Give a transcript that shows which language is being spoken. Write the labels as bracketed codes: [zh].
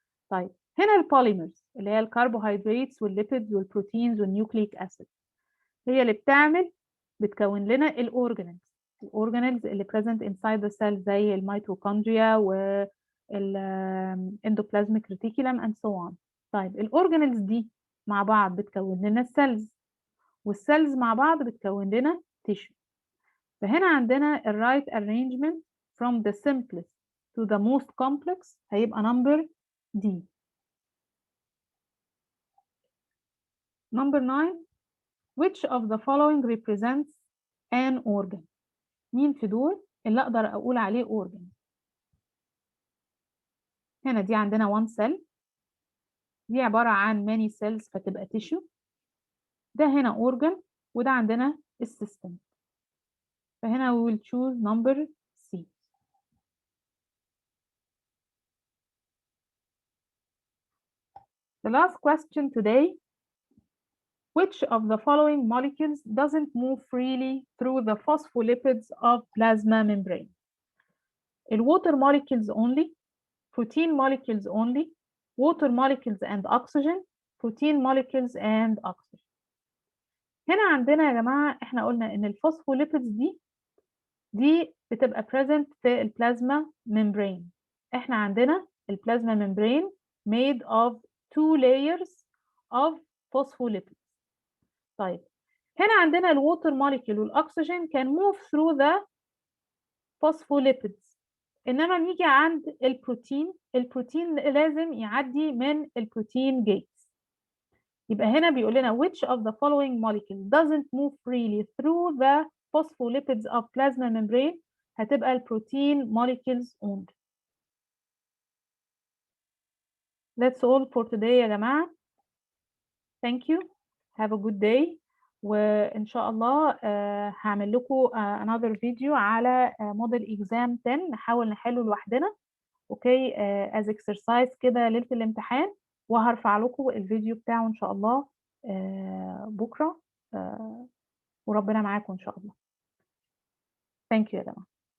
[ar] طيب هنا البوليمرز اللي هي الكربوهيدراتس والليبيدز والبروتينز والنيوكليك اسيد هي اللي بتكون لنا الاورجانيلز اللي [en] present inside the cell [ar] زي الميتوكوندريا والاندوبلازميك ريتيكولم [en] and so on. [ar] طيب الاورجانيلز دي مع بعض بتكون لنا السيلز، والسيلز مع بعض بتكون لنا تيشو. فهنا عندنا الرايت arrangement [en] from the simplest to the most complex [ar] هيبقى number D. [en] Number 9. Which of the following represents an organ؟ [ar] مين في دول اللي أقدر أقول عليه [en] organ؟ هنا دي عندنا one cell [ar] دي عبارة عن [en] many cells [ar] فتبقى tissue. ده هنا organ وده عندنا السيستم. [en] فهنا we will choose number C. The last question today: which of the following molecules doesn't move freely through the phospholipids of plasma membrane? Water molecules only, protein molecules only, water molecules and oxygen, protein molecules and oxygen. [ar] هنا عندنا يا جماعة احنا قلنا ان الفوسفوليبيدز دي بتبقى present في البلازما membrane. احنا عندنا البلازما [en] membrane made of 2 layers of phospholipids. طيب هنا عندنا الووتر molecule والاكسجين can move through the phospholipids. [ar] انما نيجي عند البروتين لازم يعدي من البروتين gates. يبقى هنا بيقول لنا [en] which of the following molecule doesn't move freely through the phospholipids of plasma membrane. [ar] هتبقى البروتين molecules only. [en] That's all for today [ar] يا جماعة. [en] Thank you. Have a good day. [ar] وإن شاء الله هعمل لكم [en] another video [ar] على model exam 10 نحاول نحله لوحدنا. اوكي [en] as exercise [ar] كده ليلة الامتحان، وهرفع لكم الفيديو بتاعه إن شاء الله بكرة، وربنا معاكم إن شاء الله. [en] Thank you [ar] يا جماعة.